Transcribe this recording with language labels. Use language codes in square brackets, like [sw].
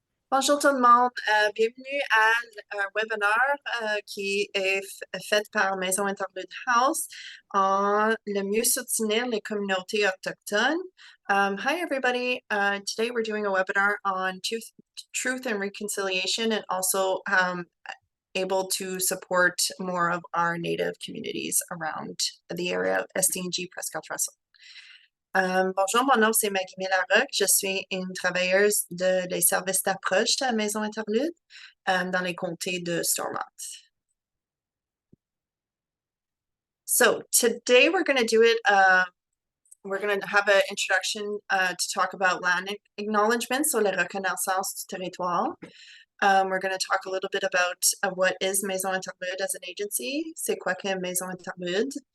[fr] Bonjour tout le monde, bienvenue à un webinaire qui est fait par Maison Interlude House en le mieux soutenir les communautés autochtones. [en] Hi everybody, today we're doing a webinar on truth and reconciliation and also able to support more of our Native communities around the area of SDNG Prescott Russell. [fr] Bonjour, mon nom c'est Maggie Larocque. Je suis une travailleuse des services d'approche de la Maison Interlude dans les comtés de Stormont. [en] So today we're going to do it, we're going to have an introduction to talk about land acknowledgement, so [fr] la reconnaissance du territoire. [en] We're going to talk a little bit about what is Maison Interlude as an agency, [fr] c'est quoi que Maison Interlude.